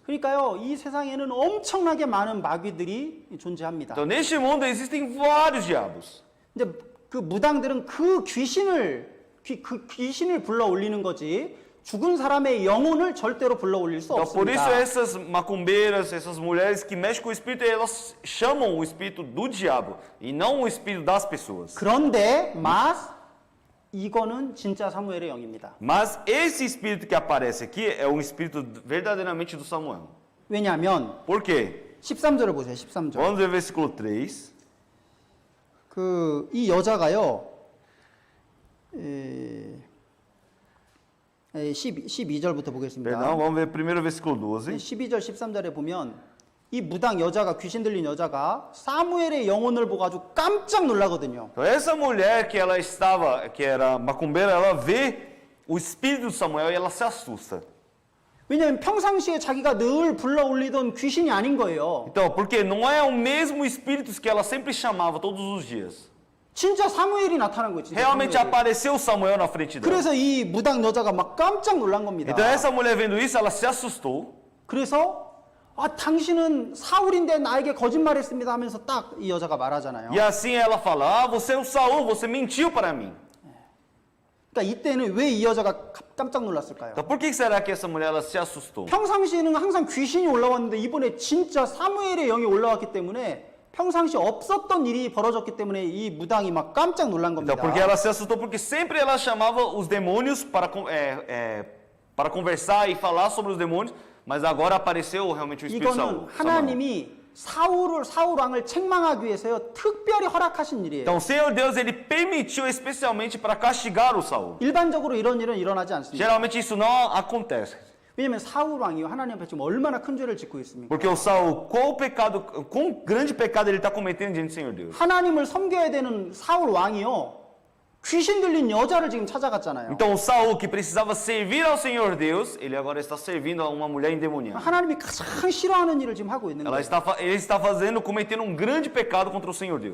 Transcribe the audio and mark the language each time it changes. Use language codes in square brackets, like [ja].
[ko] 그러니까요, 이 세상에는 엄청나게 많은 마귀들이 존재합니다. [pt] Então, neste mundo existem vários diabos. [ko] 근데 그 무당들은 그 귀신을 불러 올리는 거지. 죽은 사람의 영혼을 절대로 불러 올릴 수 [pt] Então, por isso [ko] 없습니다. [pt] essas macumbeiras, essas mulheres que mexem com o espírito, elas chamam o espírito do diabo e não o espírito das pessoas. [ko] 그런데 이거는 진짜 사무엘의 영입니다. [pt] Mas esse espírito que aparece aqui é um espírito verdadeiramente do Samuel. [ko] 왜냐하면 [pt] Por quê? [ko] 13절을 보세요. 13절. [pt] Vamos ver versículo 3. [ko] 이 여자가요. 12절부터 보겠습니다. [pt] Perdão, vamos ver primeiro versículo 12. [ko] 12절 13절에 보면 이 무당 여자가 귀신 들린 여자가 사무엘의 영혼을 보고 아주 깜짝 놀라거든요. [pt] Então, essa mulher que era macumbeira, ela vê o espírito de Samuel e ela se assusta. [ko] 왜냐하면 평상시에 자기가 늘 불러 올리던 귀신이 아닌 거예요. [pt] Então, porque não é o mesmo espírito que ela sempre chamava todos os dias. [ko] 진짜 사무엘이 나타난 거예요. 진짜 [pt] Realmente [ko] 사무엘이. [pt] apareceu Samuel na frente dela. [ko] 그래서 이 무당 여자가 막 깜짝 놀란 겁니다. [pt] Então essa mulher vendo isso, ela se assustou. [ko] 그래서 당신은 사울인데 나에게 거짓말했습니다 하면서 딱 이 여자가 말하잖아요. [pt] E assim ela fala: você é o Saul, você mentiu para mim. [ko] 그러니까 이때는 왜 이 여자가 깜짝 놀랐을까요? [pt] Então por que será que essa mulher ela se assustou? [ko] 평상시에는 항상 귀신이 올라왔는데 이번에 진짜 사무엘의 영이 올라왔기 때문에 평상시 없었던 일이 벌어졌기 때문에 이 무당이 막 깜짝 놀란 겁니다. [pt] Então porque ela se assustou porque sempre ela chamava os demônios para conversar e falar sobre os demônios, mas agora apareceu realmente o Espírito [ko] 이거는 [pt] Samuel. [ko] 하나님이 사울 왕을 책망하기 위해서요 특별히 허락하신 일이에요. [pt] Então o Senhor Deus ele permitiu especialmente para castigar o Saul. [ko] 일반적으로 이런 일은 일어나지 않습니다. [pt] Geralmente isso não acontece. [ko] 왜냐하면 사울 왕이요 하나님 앞에 지금 얼마나 큰 죄를 짓고 있습니까? [pt] Porque o Saul, qual grande pecado ele está cometendo diante do Senhor Deus? [ko] 하나님을 섬겨야 되는 사울 왕이요 귀신 들린 여자를 지금 찾아갔잖아요. [pt] Então o Saul que precisava servir ao Senhor Deus, ele agora está servindo a uma mulher endemoniada. [ko] 하나님이 가장 싫어하는 일을 지금 하고 있는 거예요. [pt] Ele está cometendo um grande pecado contra o Senhor Deus.